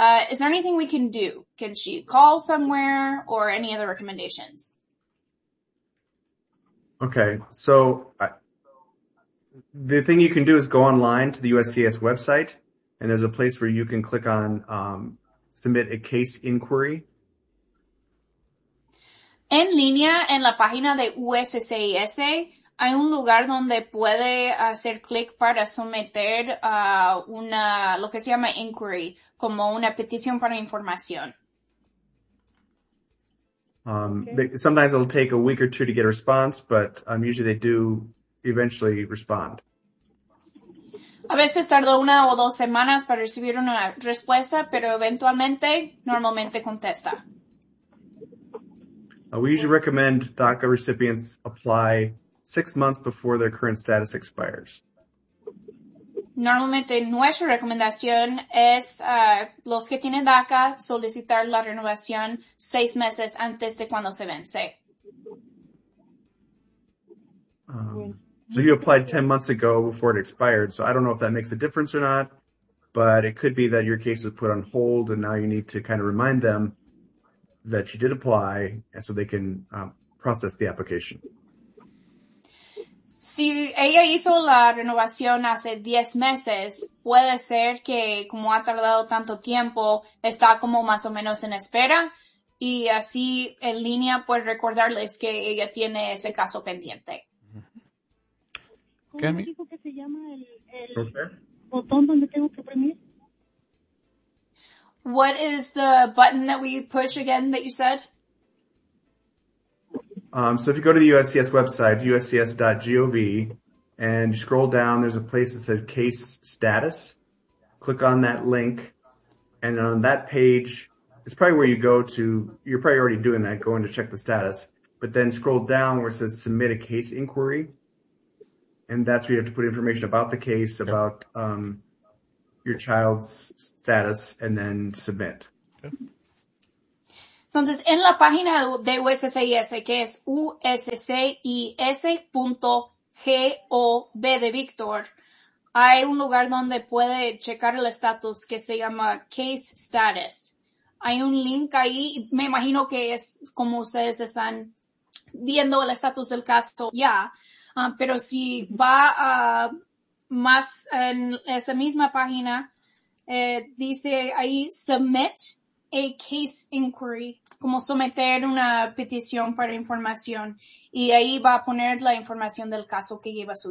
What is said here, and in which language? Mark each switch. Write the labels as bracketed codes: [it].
[en] Is there anything we can do? Can she call somewhere or any other recommendations? Okay, so the thing you can do is go online to the USCIS website, and there's a place where you can click on submit a case inquiry. [es] En línea, en la página de USCIS, hay un lugar donde puede hacer clic para someter una, lo que se llama inquiry, como una petición para información. [en] Okay. Sometimes it'll take a week or two to get a response, but usually they do eventually respond. [es] A veces tardó una o dos semanas para recibir una respuesta, pero eventualmente, normalmente contesta. [en] We usually recommend DACA recipients apply 6 months before their current status expires. [es] Normalmente nuestra recomendación es los que tienen DACA solicitar la renovación 6 meses antes de cuando se vence. [en] So you applied 10 months ago before it expired, so I don't know if that makes a difference or not, but it could be that your case is put on hold and now you need to kind of remind them that you did apply so they can process the application. [es] Si ella hizo la renovación hace 10 meses, puede ser que como ha tardado tanto tiempo, está como más o menos en espera y así en línea puede recordarles que ella tiene ese caso pendiente. ¿Cómo me dijo que se llama el botón donde tengo que oprimir? [en] What is the button that we push again that you said? So if you go to the USCIS website, uscis.gov, and you scroll down, there's a place that says case status. Click on that link, and on that page, it's probably where you go to, you're probably already doing that, going to check the status, but then scroll down where it says submit a case inquiry, and that's where you have to put information about the case, about your child's status, and then submit. Okay. [es] Entonces, en la página de USCIS, que es uscis.gov de Victor, hay un lugar donde puede checar el estatus que se llama Case Status. Hay un link ahí, me imagino que es como ustedes están viendo el estatus del caso ya, pero si va más en esa misma página, dice ahí Submit a Case Inquiry, como someter una petición para información, y ahí va a poner la información del caso que lleva su hijo.